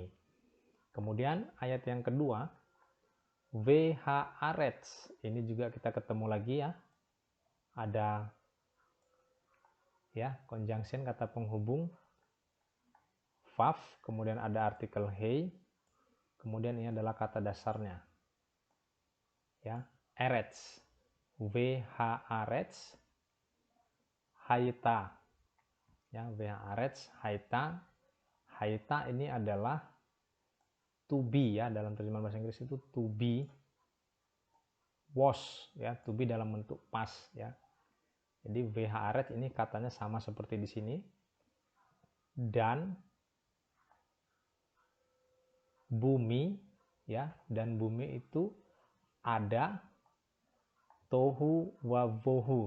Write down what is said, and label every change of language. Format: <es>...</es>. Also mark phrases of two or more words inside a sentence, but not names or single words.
<id>Kemudian ayat yang kedua, vhaaretz, ini juga kita ketemu lagi, ya. Ada, ya, conjunction, kata penghubung vav, kemudian ada artikel hei, kemudian ini adalah kata dasarnya, ya, eretz.</id> <he>והארץ היתה, ya. והארץ היתה. היתה</he> <id>ini adalah</id> <en>to be,</en> <id>ya, dalam terjemahan bahasa Inggris itu</id> <en>to be,</en> <id>was, ya,</id> <en>to be</en> <id>dalam bentuk past, ya. Jadi vhaaretz ini katanya sama seperti di sini, dan bumi, ya, dan bumi itu ada</id> <he>תהו ובהו.</he>